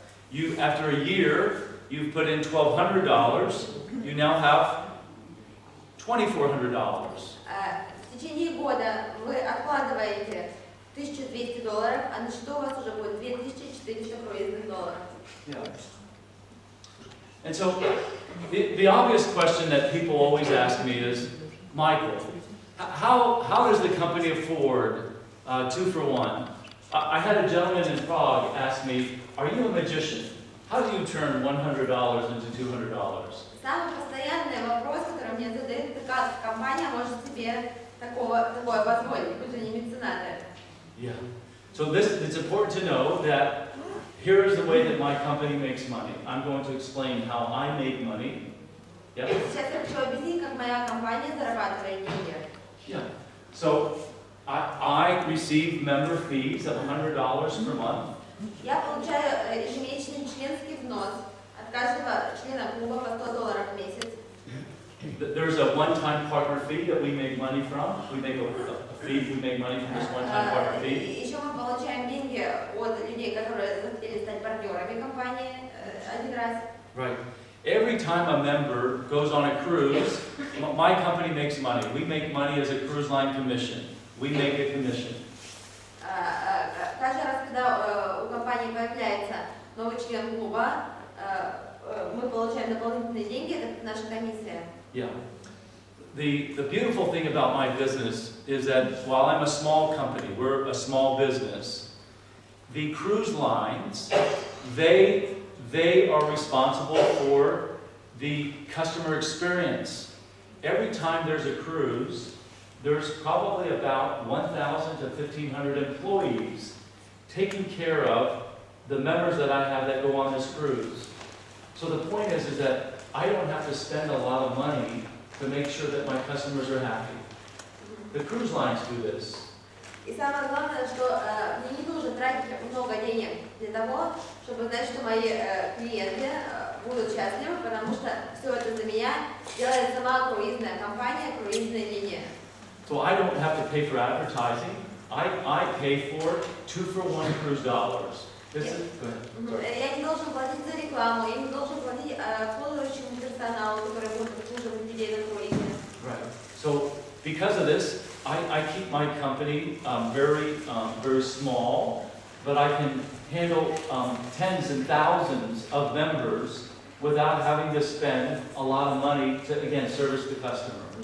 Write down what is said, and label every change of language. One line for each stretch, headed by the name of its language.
English: You, after a year, you've put in $1,200. You now have $2,400.
Russian: В течение года вы откладываете $1200, а на счету у вас уже будет $2400 круизных долларов.
English: Yeah. And so, the obvious question that people always ask me is, Michael, how does the company afford 2 for 1? I had a gentleman in Prague ask me, are you a magician? How do you turn $100 into $200?
Russian: Самый постоянный вопрос, который мне задают, это как компания может себе такое позволить, вы же не меценаты.
English: Yeah. So it's important to know that here is the way that my company makes money. I'm going to explain how I make money. Yep.
Russian: Сейчас я хочу объяснить, как моя компания зарабатывает деньги.
English: Yeah. So I receive member fees of $100 per month.
Russian: Я получаю ежемесячный членский взнос от каждого члена клуба по $100 в месяц.
English: There's a one-time partner fee that we make money from. We make a fee, we make money from this one-time partner fee.
Russian: Еще мы получаем деньги от людей, которые захотели стать партнерами компании один раз.
English: Right. Every time a member goes on a cruise, my company makes money. We make money as a cruise line commission. We make a commission.
Russian: Каждый раз, когда у компании появляется новый член клуба, мы получаем дополнительные деньги, это наша комиссия.
English: Yeah. The beautiful thing about my business is that while I'm a small company, we're a small business, the cruise lines, they are responsible for the customer experience. Every time there's a cruise, there's probably about 1,000 to 1,500 employees taking care of the members that I have that go on this cruise. So the point is that I don't have to spend a lot of money to make sure that my customers are happy. The cruise lines do this.
Russian: И самое главное, что мне не нужно тратить много денег для того, чтобы знать, что мои клиенты будут счастливы, потому что все это за меня делает сама круизная компания, круизная линия.
English: So I don't have to pay for advertising. I pay for 2-for-1 cruise dollars. This is, go ahead.
Russian: Я не должен платить за рекламу, я не должен платить обслуживающему персоналу, который будет обслуживать людей на круизе.
English: Right. So because of this, I keep my company very small, but I can handle tens and thousands of members without having to spend a lot of money to, again, service the customer.